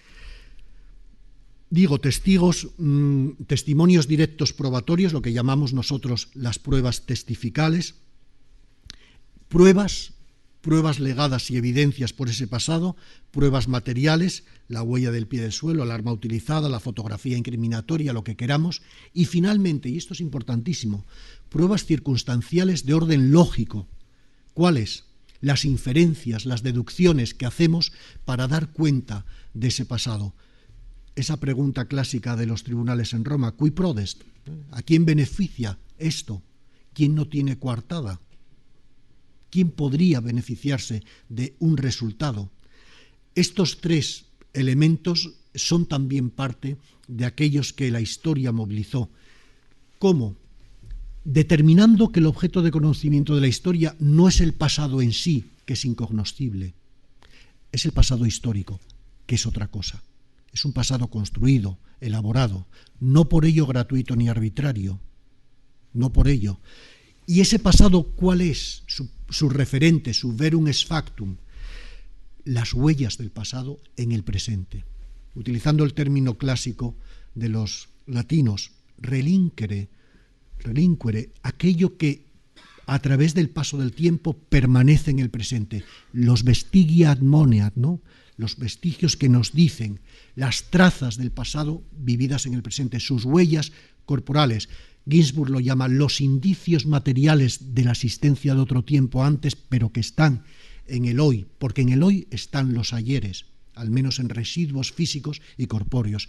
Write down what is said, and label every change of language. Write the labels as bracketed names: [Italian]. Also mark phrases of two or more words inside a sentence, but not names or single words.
[Spanish] Digo, testimonios directos probatorios, lo que llamamos nosotros las pruebas testificales, pruebas legadas y evidencias por ese pasado, pruebas materiales, la huella del pie del suelo, el arma utilizada, la fotografía incriminatoria, lo que queramos, y finalmente, y esto es importantísimo, pruebas circunstanciales de orden lógico. ¿Cuáles? Las inferencias, las deducciones que hacemos para dar cuenta de ese pasado. Esa pregunta clásica de los tribunales en Roma, [Latin] cui prodest? [Spanish] ¿A quién beneficia esto? ¿Quién no tiene coartada? ¿Quién podría beneficiarse de un resultado? Estos tres elementos son también parte de aquellos que la historia movilizó. ¿Cómo? Determinando que el objeto de conocimiento de la historia no es el pasado en sí, que es incognoscible, es el pasado histórico, que es otra cosa. Es un pasado construido, elaborado, no por ello gratuito ni arbitrario, no por ello. ¿Y ese pasado cuál es? Su referente, su [Latin] verum ex factum, [Spanish] las huellas del pasado en el presente. Utilizando el término clásico de los latinos, relinquere, aquello que a través del paso del tiempo permanece en el presente. [Latin] Los vestigia admoneat, [Spanish] ¿no? Los vestigios que nos dicen, las trazas del pasado vividas en el presente, sus huellas corporales. Ginsburg lo llama los indicios materiales de la existencia de otro tiempo antes, pero que están en el hoy, porque en el hoy están los ayeres, al menos en residuos físicos y corpóreos.